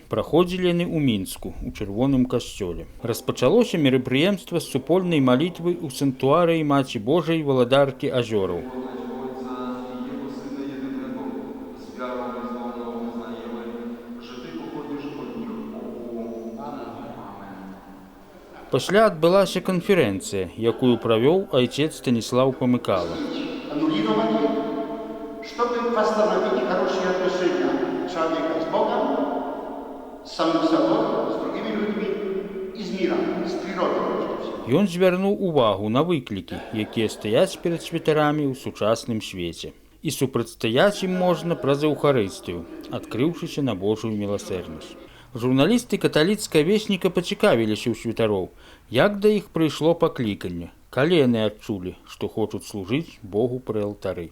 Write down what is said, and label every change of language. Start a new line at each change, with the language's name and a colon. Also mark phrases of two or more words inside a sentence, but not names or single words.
Belarusian: Праходзілі яны ў Мінску, у Чырвоным касцёле. Распачалося мерапрыемства з супольнай малітвы ў санктуарыі Маці Божай Валадаркі Азёраў. Пасля адбылася канферэнцыя, якую правёў айцец Станіслаў Памыкала.
Russian: Чтобы восстановить хорошие отношения человека с Богом, с самим собой, с другими людьми, и с миром, с природой.
Belarusian: Ён звярнуў увагу на выклікі, якія стаяць перад святарамі ў сучасным свеце. І супрацьстаяць ім можна праз Эўхарыстыю, адкрыўшыся на Божую міласэрнасць. Журналісты каталіцкага вестніка пацікавіліся ў святароў, як да іх прыйшло пакліканне, калі яны адчулі, што хочуць служыць Богу пры алтары.